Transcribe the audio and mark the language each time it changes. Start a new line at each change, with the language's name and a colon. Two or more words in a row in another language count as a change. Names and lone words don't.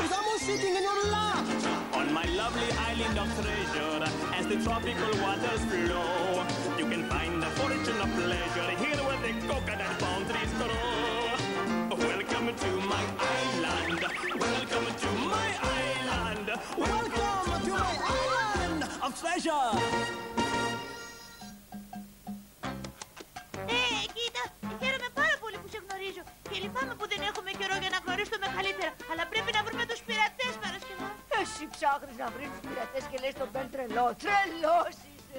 English: It's almost sitting in your lap. On my lovely island of treasure, as the tropical waters flow, you can find the fortune of pleasure here where the coconut palm trees grow. Welcome to my island. Welcome to my island. Welcome to my island of treasure.
Greek: Και λυπάμαι που δεν έχουμε καιρό για να γνωρίσουμε καλύτερα. Αλλά πρέπει να βρούμε τους πειρατές, Παρασκευά. Εσύ ψάχνεις να βρεις τους πειρατές και λες τον Μπεν τρελό. Τρελός είσαι.